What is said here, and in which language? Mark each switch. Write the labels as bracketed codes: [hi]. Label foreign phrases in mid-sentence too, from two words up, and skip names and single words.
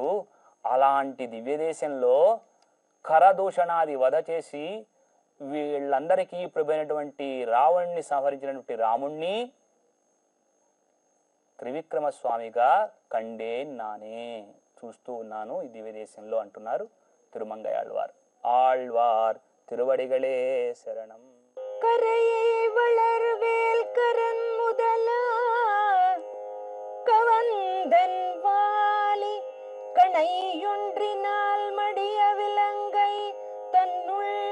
[te] అలాంటి దివ్యదేశంలో కరదూషణాది వధ చేసి వీళ్ళందరికీ ప్రభువైనటువంటి రావణ్ణి సంహరించినటువంటి రాముణ్ణి త్రివిక్రమస్వామిగా [ta] கண்டேன் நானே [te] చూస్తూ ఉన్నాను ఈ దివ్యదేశంలో అంటున్నారు తిరుమంగయాళ్వారు. [ta] ஆழ்வார் திருவடிகளே சரணம். கரையை வளர்வேல் கரன் முதலா கவந்தன் வாலி கணையொன்றினால் மடிய விலங்கை தன்னுள்